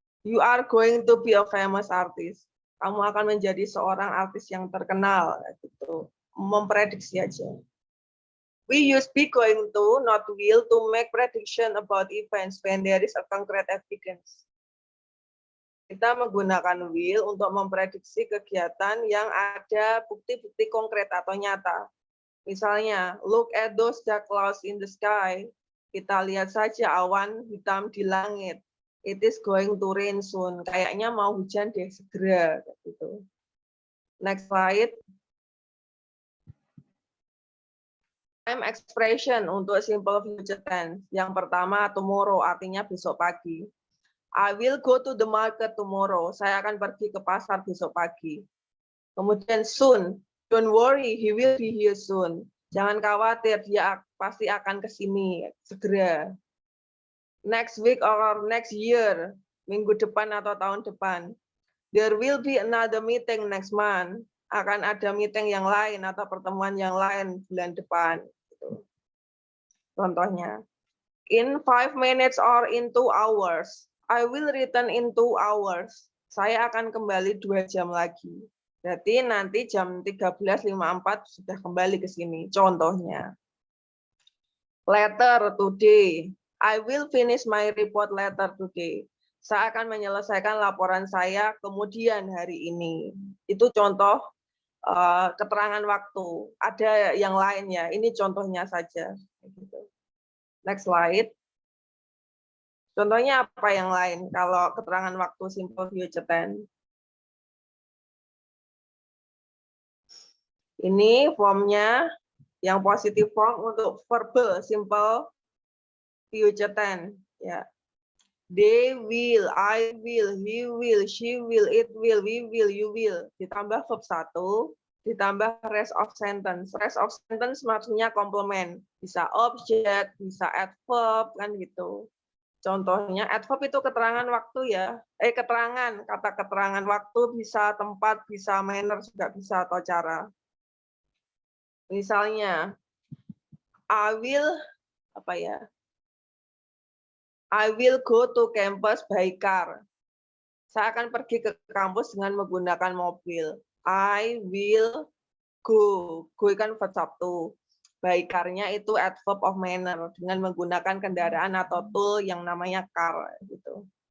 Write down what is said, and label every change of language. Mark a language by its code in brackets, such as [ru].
[en] You are going to be a famous artist. [id] Kamu akan menjadi seorang artis yang terkenal, gitu. Memprediksi aja. [en] We use be going to, not will, to make prediction about events when there is a concrete evidence. [id] Kita menggunakan will untuk memprediksi kegiatan yang ada bukti-bukti konkret atau nyata. Misalnya, [en] look at those dark clouds in the sky. [id] Kita lihat saja awan hitam di langit. [en] It is going to rain soon. [id] Kayaknya mau hujan deh segera. Gitu. [en] Next slide. Time expression [id] untuk simple future tense. Yang pertama, tomorrow, artinya besok pagi. [en] I will go to the market tomorrow. [id] Saya akan pergi ke pasar besok pagi. Kemudian soon. [en] Don't worry, he will be here soon. [id] Jangan khawatir, dia pasti akan ke sini segera. [en] Next week or next year. [id] Minggu depan atau tahun depan. [en] There will be another meeting next month. [id] Akan ada meeting yang lain atau pertemuan yang lain bulan depan. Contohnya, [en] in 5 minutes or in 2 hours. I will return in 2 hours. [id] Saya akan kembali 2 jam lagi. Berarti nanti jam 13.54 sudah kembali ke sini. Contohnya, [en] later today. I will finish my report later today. [id] Saya akan menyelesaikan laporan saya kemudian hari ini. Itu contoh keterangan waktu. Ada yang lainnya. Ini contohnya saja. [en] Next slide. [id] Contohnya apa yang lain kalau keterangan waktu simple future tense? Ini formnya yang positive form untuk verbal simple future tense. Ya. [en] They will, I will, he will, she will, it will, we will, you will. [id] Ditambah verb 1, ditambah [en] rest of sentence. [id] Rest of sentence maksudnya komplement. Bisa object, bisa adverb, kan gitu. Contohnya adverb itu keterangan waktu ya. Keterangan, kata keterangan waktu bisa tempat, bisa manner, juga bisa atau cara. Misalnya, [en] I will, [id] apa ya? [en] I will go to campus by car. [id] Saya akan pergi ke kampus dengan menggunakan mobil. [en] I will go. [id] Go kan verb 1. By car-nya itu [en] adverb of manner [id] dengan menggunakan kendaraan atau tool yang namanya car gitu.